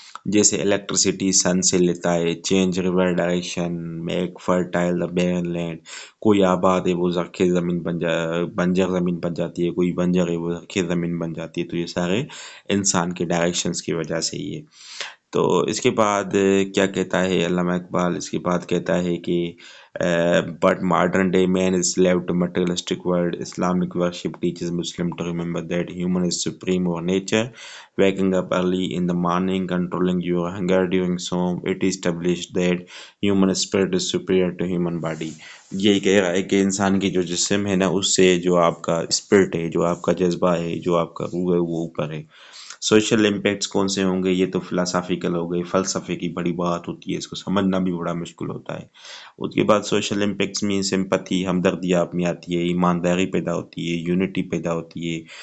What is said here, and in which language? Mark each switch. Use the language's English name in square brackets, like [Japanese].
[Urdu] جیسے الیکٹریسٹی سن سے لیتا ہے، change river direction, make fertile دا بیرن لینڈ، کوئی آباد ہے وہ زرخیز زمین بنجر زمین بن جاتی ہے، کوئی بنجر ہے وہ زرخیز زمین بن جاتی ہے، تو یہ سارے انسان کے ڈائریکشنز کی وجہ سے ہی ہے۔ تو اس کے بعد کیا کہتا ہے علامہ اقبال، اس کے بعد کہتا ہے کہ [English] But modern day man is slave to materialistic world. Islamic worship teaches Muslim to remember that human is supreme over nature. Waking up early in the morning, controlling your hunger during Sawm, it is established that human spirit is superior to human body. [Urdu] یہی کہہ رہا ہے کہ انسان کی جو جسم ہے نا، اس سے جو آپ کا اسپرٹ ہے، جو آپ کا جذبہ ہے، جو آپ کا روح ہے، وہ اوپر ہے۔ سوشل امپیکٹس کون سے ہوں گے، یہ تو فلاسافیکل ہو گئے، فلسفے کی بڑی بات ہوتی ہے، اس کو سمجھنا بھی بڑا مشکل ہوتا ہے۔ اس کے بعد سوشل امپیکٹس میں سمپتھی، ہمدردی آپ میں آتی ہے، ایمانداری پیدا ہوتی ہے، یونٹی پیدا ہوتی ہے،